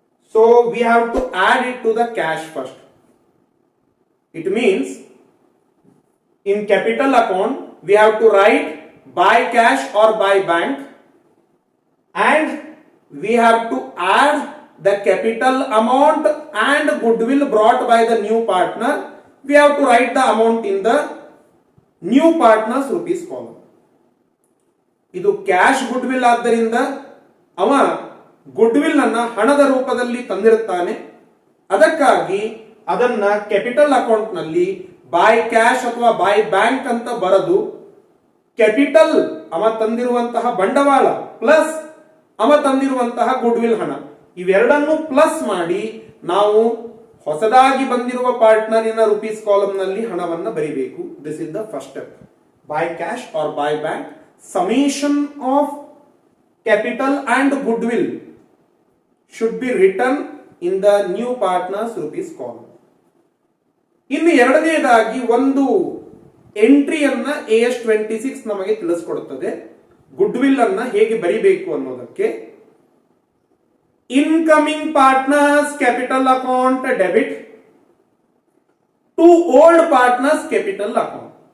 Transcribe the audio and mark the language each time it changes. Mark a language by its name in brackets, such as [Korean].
[English] So we have to add it to the cash first. It means in capital account we have to write by cash or by bank, and we have to add the capital amount and goodwill brought by the new partner. We have to write the amount in the new partner's rupees column. [Kannada] ಇದು cash goodwill ಆದ್ದರಿಂದ ಅವ goodwill ಅನ್ನ ಹಣದ ರೂಪದಲ್ಲಿ ತಂದಿರುತ್ತಾನೆ. ಅದಕ್ಕಾಗಿ ಅದನ್ನ capital account ನಲ್ಲಿ by cash ಅಥವಾ ಬೈ ಬ್ಯಾಂಕ್ ಅಂತ ಬರೆದು, ಕ್ಯಾಪಿಟಲ್ ಅವ ತಂದಿರುವಂತಹ ಬಂಡವಾಳ ಪ್ಲಸ್ ಅವ ತಂದಿರುವಂತಹ ಗುಡ್ವಿಲ್ ಹಣ ಇವೆರಡನ್ನು ಪ್ಲಸ್ ಮಾಡಿ ನಾವು ಹೊಸದಾಗಿ ಬಂದಿರುವ ಪಾರ್ಟ್ನರಿನ ರುಪೀಸ್ ಕಾಲಮ್ ನಲ್ಲಿ ಹಣವನ್ನು ಬರಿಬೇಕು. [English] This is the first step. By cash or by bank, summation of capital and goodwill should be written in the new partners rupees column. [Kannada] ಇನ್ನು ಎರಡನೇದಾಗಿ ಒಂದು ಎಂಟ್ರಿಯನ್ನ AS26 ನಮಗೆ ತಿಳಿಸ್ಕೊಡುತ್ತದೆ ಗುಡ್ವಿಲ್ ಅನ್ನ ಹೇಗೆ ಬರಿಬೇಕು ಅನ್ನೋದಕ್ಕೆ. [English] Incoming partners capital account debit to old partners capital account.